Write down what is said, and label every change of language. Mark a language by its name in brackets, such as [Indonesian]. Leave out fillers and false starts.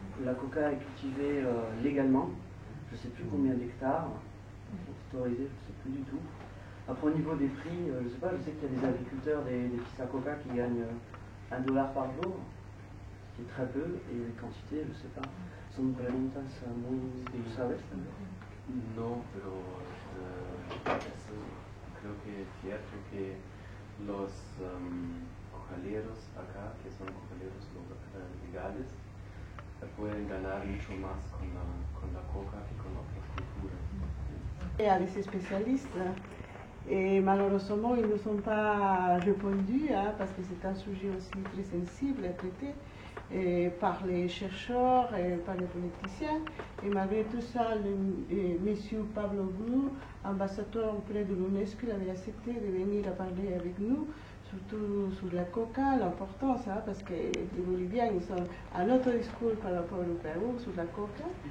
[French] La coca est cultivée légalement. Je ne sais plus combien d'hectares sont autorisés, je ne sais plus du tout. Après, au niveau des prix, je ne sais pas, je sais qu'il y a des agriculteurs, des fils à coca qui gagnent $1 par jour, ce qui est très peu, et les quantités, je ne sais pas. [Spanish] Son preguntas muy, ¿tú sabes? No, pero eso creo que es cierto que los cocaleros acá, que son cocaleros legales, pueden ganar mucho más con la coca que con otras culturas. [French] Il y a des spécialistes et malheureusement ils ne sont pas répondus parce que c'est un sujet aussi très sensible à traiter par les chercheurs et par les politiciens. Et malgré tout ça, M. Pablo Bru, ambassadeur auprès de l'UNESCO, il avait accepté de venir à parler avec nous, surtout sur la coca, l'importance, parce que les Boliviens ils sont à notre discours par rapport au Pérou sur la coca.